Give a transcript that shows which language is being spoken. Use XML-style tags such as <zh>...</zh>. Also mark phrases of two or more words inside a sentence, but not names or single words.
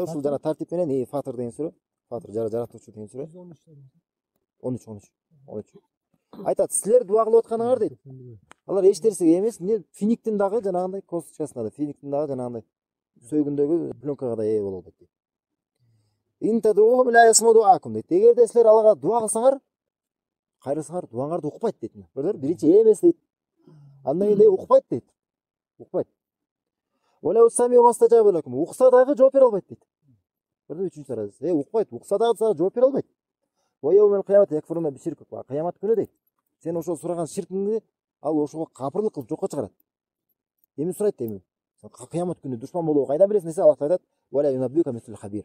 <ky>Ушул жана тартип менен Фатыр деген сүрө. Фатыр жаратуучу деген сүрө. 13. Айтат, силер дуа кылып атканыңар дейт. Алар эч нерсеге эмес, финиктин дагы жанагындай косточкасына да, финиктин дагы жанагындай сөөгүндөгү пленкага да ээ боло албайт дейт.</ky> <ar>إن تدعوهم لا يسمعوا دعاءكم</ar> <ky>дейт. Эгерде силер аларга дуа кылсаңар, кайрылсаңар, дуаңарды укпайт дейт. Көрдүңөр, биринчи ээ эмес дейт. Андан кийин укпайт дейт. Укпайт.</ky> <ar>ولو سمعوا ما استجابوا لكم.</ar> <ky>Укса дагы жооп бере албайт дейт. Көрдүңбү, 3-чү даражасы. Укпайт, укса дагы жооп бере албайт.</ky> <ar>ويوم القيامة يكفرون بشرك.</ar> <ky>Кыямат күнү дейт. Сен ошол сураган ширкиңди ал ошого капырлык кылып жокко чыгарат. Эми сурайт эми. Кыямат күнү душман болобу кайдан билесиң десе, Аллах айтат:</ky> <ar>"ولا ينبئك مثل خبير."</ar>